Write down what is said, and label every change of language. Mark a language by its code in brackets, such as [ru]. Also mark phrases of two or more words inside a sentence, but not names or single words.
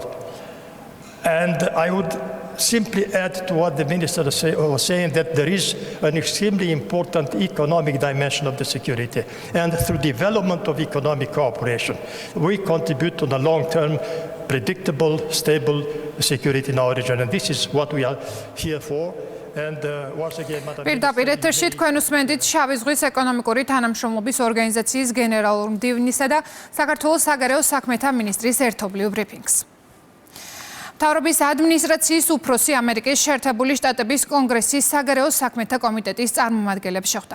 [en] And I would simply add to what the minister was saying that there is an extremely important economic dimension of the security. And through development of economic cooperation, we contribute to the long-term, predictable, stable security in our region. And this is what we are here for. [ka] პირდაპირ ეთერში თქვენ უსმენთ შავი ზღვის ეკონომიკური თანამშრომლობის ორგანიზაციის გენერალურ მდივნისა და საქართველოს საგარეო საქმეთა მინისტრის ერთობლივ ბრიფინგს. მთავრობის ადმინისტრაციის უფროსი ამერიკის შეერთებული შტატების კონგრესის საგარეო საქმეთა კომიტეტის წარმომადგენლებს შეხვდა.